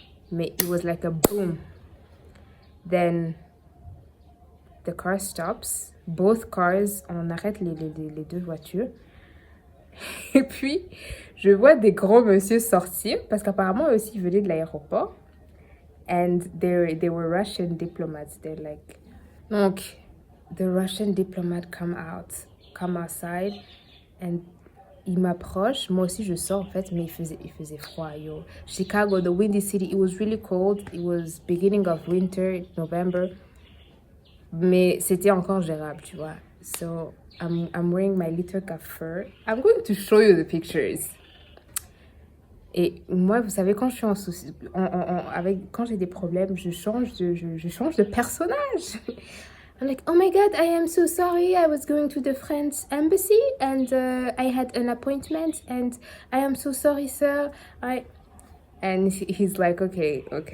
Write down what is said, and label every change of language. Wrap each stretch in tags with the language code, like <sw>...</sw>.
<en>Mais it was like a boom. Then the car stops. Both cars,</en> <fr>on arrête les deux voitures. Et puis, je vois des gros monsieur sortir parce qu'apparemment, eux aussi, ils venaient de l'aéroport.</fr> <en>And they were Russian diplomats. They're like... Donc, the Russian diplomat come outside.</en> <fr>And il m'approche. Moi aussi, je sors, en fait, mais il faisait froid, yo.</fr> <en>Chicago, the windy city, it was really cold. It was beginning of winter, November.</en> <fr>Mais c'était encore gérable, tu vois.</fr> <en>So, I'm wearing my little fur. I'm going to show you the pictures.</en> <fr>Et moi, vous savez, quand je suis en souci, quand j'ai des problèmes, je change de personnage.</fr> <en>I'm like, oh my God, I am so sorry. I was going to the French embassy and I had an appointment and I am so sorry, sir. And he's like, okay.</en>